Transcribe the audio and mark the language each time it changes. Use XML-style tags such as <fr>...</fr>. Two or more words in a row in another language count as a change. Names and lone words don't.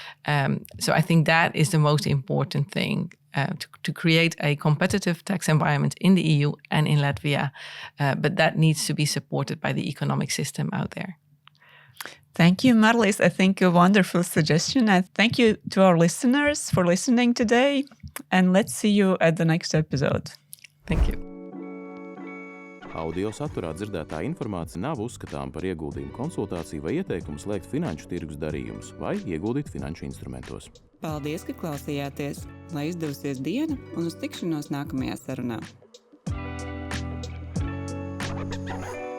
<en>So I think that is the most important thing. To create a competitive tax environment in the EU and in Latvia, but that needs to be supported by the economic system out there. Thank you, Marlies. I think a wonderful suggestion. And thank you to our listeners for listening today. And let's see you at the next episode. Thank you.</en> <lv>Audio saturā dzirdētā informācija nav uzskatām par ieguldījumu konsultāciju vai ieteikumu slēgt finanšu tirgus darījumus vai ieguldīt finanšu instrumentos. Paldies, ka klausījāties! Lai izdevusies diena un uz tikšanos nākamajā sarunā!</lv>